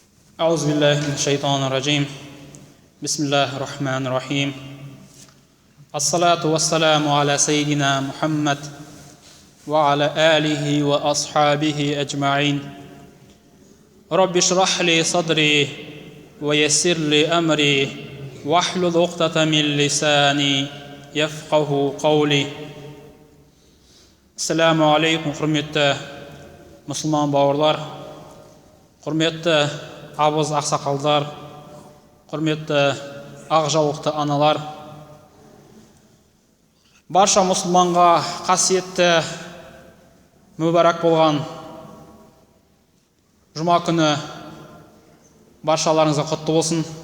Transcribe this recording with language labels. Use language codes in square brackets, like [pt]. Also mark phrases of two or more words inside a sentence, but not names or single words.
[ar] أعوذ بالله من الشيطان الرجيم بسم الله الرحمن الرحيم الصلاة والسلام على سيدنا محمد وعلى آله وأصحابه أجمعين رب اشرح لي صدري ويسر لي أمري واحلل عقدة من لساني يفقه قولي. السلام عليكم, [kk] құрметті мұсылман бауырлар, құрметті абыз ақсақалдар, құрметті ақ жаулықты аналар. Барша мұсылманға қасиетті мүбәрак болған жұма күні баршаларыңызға құтты болсын.